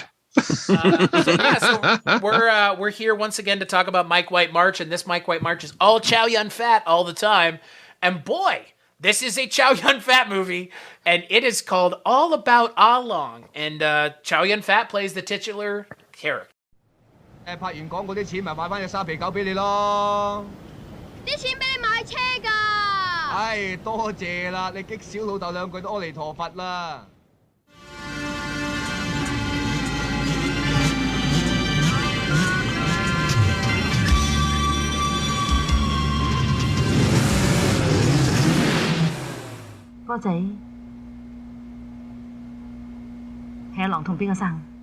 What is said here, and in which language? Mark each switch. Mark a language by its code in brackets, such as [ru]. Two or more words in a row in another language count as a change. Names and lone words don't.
[en] So we're here once again to talk about Mike White March, and this Mike White March is all Chow Yun-fat all the time. And boy, this is a Chow Yun-fat movie, and it is called All About Ah Long. And Chow Yun-fat plays the titular character. [yue] 拍完廣告啲錢咪買翻隻沙皮狗俾你咯。啲錢俾你買車㗎。唉，多謝啦，你激小老豆兩句都阿彌陀佛啦。哥仔，係阿郎同邊個生？